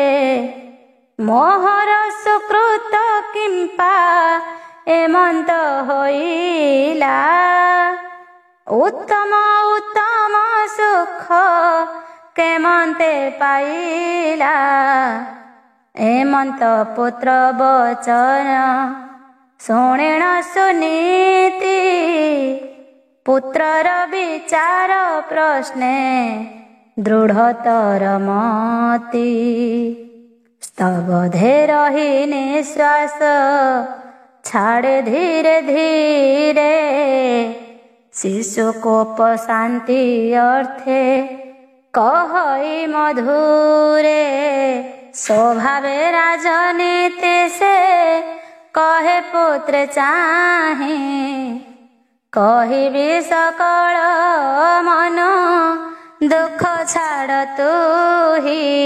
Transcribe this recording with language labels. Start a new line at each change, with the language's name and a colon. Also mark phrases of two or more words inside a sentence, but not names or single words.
Odia: ମୋହର ସୁକୃତ କିମ୍ପା ଏମନ୍ତ ହୋଇଲା ଉତ୍ତମ ଉତ୍ତମ ସୁଖ କେମନ୍ତେ ପାଇଲା ଏମନ୍ତ ପୁତ୍ର ବଚନ ଶୁଣେଣ ସୁନୀତି ପୁତ୍ରର ବିଚାର ପ୍ରଶ୍ନେ ଦୃଢ଼ତର ମତି ସ୍ତବଧେ ରହୀ ନିଶ୍ୱାସ ଛାଡ଼େ ଧୀରେ ଧୀରେ ଶିଶୁକୋପ ଶାନ୍ତି ଅର୍ଥେ କହଈ ମଧୁରେ ସ୍ୱଭାବେ ରାଜନୀତି ସେ କହେ ପୁତ୍ର ଚାହେ କହିବୀ ସକଳ ମନ ଦୁଖ ଛାଡ଼ ତୂ ହୀ